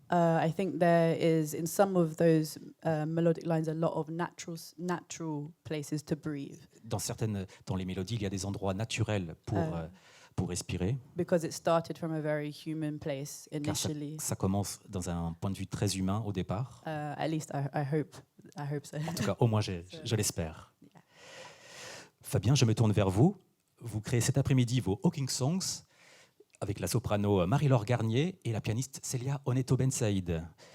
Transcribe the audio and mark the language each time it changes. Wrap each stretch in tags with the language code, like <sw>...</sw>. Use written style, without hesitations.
<en>I think there is, in some of those melodic lines, a lot of natural places to breathe.</en> <fr>Dans les mélodies, il y a des endroits naturels pour respirer.</fr> <en>Because it started from a very human place</en> <fr>Car</fr> <en>initially.</en> <fr>ça commence dans un point de vue très humain au départ.</fr> <en>At least I hope so.</en> <fr>En tout cas, au moins, je l'espère. Fabien, je me tourne vers vous. Vous créez cet après-midi vos Hawking Songs avec la soprano Marie-Laure Garnier et la pianiste Célia Oneto Ben Saïd.</fr>